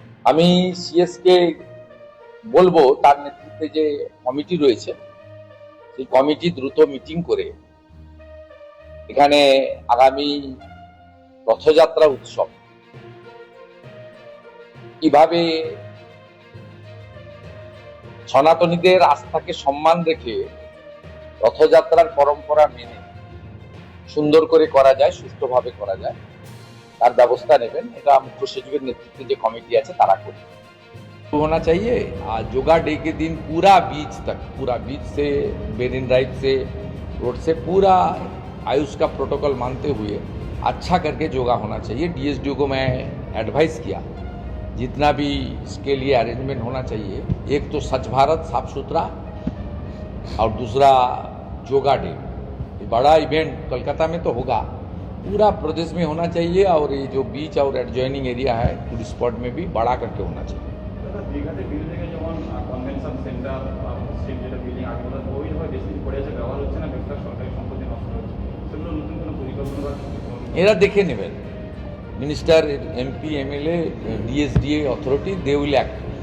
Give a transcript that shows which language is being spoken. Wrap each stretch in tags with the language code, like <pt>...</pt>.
<bn>আমি সিএস কে বলবো তার নেতৃত্বে যে কমিটি রয়েছে সেই কমিটি দ্রুত মিটিং করে এখানে আগামী রথযাত্রা উৎসব কিভাবে সনাতনীদের আস্থাকে সম্মান রেখে রথযাত্রার পরম্পরা মেনে সুন্দর করে করা যায়, সুষ্ঠুভাবে করা যায়, তার ব্যবস্থা নেবেন। এটা মুখ্য সচিবের নেতৃত্বে যে কমিটি আছে তারা করবে।</bn> <hi>होना चाहिए। आज योगा डे के दिन पूरा बीच से मेरिन ड्राइव से रोड से पूरा आयुष का प्रोटोकॉल मानते हुए अच्छा करके योगा होना चाहिए। डीएसडीओ को मैं एडवाइस किया जितना भी इसके लिए अरेंजमेंट होना चाहिए, एक तो स्वच्छ भारत साफ सुथरा और दूसरा योगा डे, बड़ा इवेंट कोलकाता में तो होगा, पूरा प्रदेश में होना चाहिए। और ये जो बीच और एडजॉइनिंग एरिया है टूरिस्ट स्पॉट में भी बड़ा करके होना चाहिए।</hi> <bn>দীঘাতে বিল্ডিং এ যেমন কনভেনশন সেন্টার স্ট্রিট যেটা বিল্ডিং আগে বলা ওইভাবে বেশি পড়ে আছে, ব্যবহার হচ্ছে না, বেকার সরকারি সম্পত্তি নষ্ট হচ্ছে, সেগুলো নতুন কোনো পরিকল্পনা এরা দেখে নেবেন।</bn> <en>Minister, MP, MLA, DSDA authority, they will act.</en>